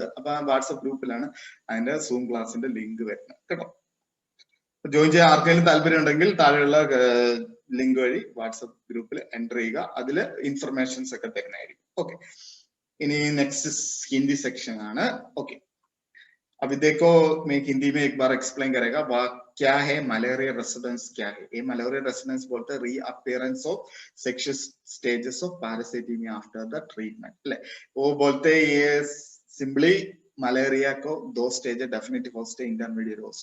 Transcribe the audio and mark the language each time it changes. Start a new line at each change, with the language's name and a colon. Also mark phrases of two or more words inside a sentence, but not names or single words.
Malayalam: അപ്പൊ ആ വാട്സപ്പ് ഗ്രൂപ്പിലാണ് അതിന്റെ സൂം ക്ലാസിന്റെ ലിങ്ക് വരുന്നത്. കേട്ടോ? ജോയിൻ ചെയ്യാൻ ആർക്കെങ്കിലും താല്പര്യം ഉണ്ടെങ്കിൽ താഴെയുള്ള ലിങ്ക് വഴി വാട്സപ്പ് ഗ്രൂപ്പിൽ എൻ്റർ ചെയ്യുക, അതിൽ ഇൻഫർമേഷൻസ് ഒക്കെ തരുന്നതായിരിക്കും. ഓക്കെ, ഇനി
English: next Hindi section
Malayalam: ആണ്. ഓക്കെ,
Hindi: अभी देखो मैं हिंदी में एक बार एक्सप्लेन करेगा क्या है
English: malaria residence.
Hindi: क्या है ये
English: malaria residence?
Hindi: बोलते हैं
English: reappearance of sexual stages of parasitemia after the treatment.
Hindi: वो बोलते हैं ये सिंपली मलेरिया को 2 स्टेज है,
English: definitive host
Hindi: है,
English: intermediate host.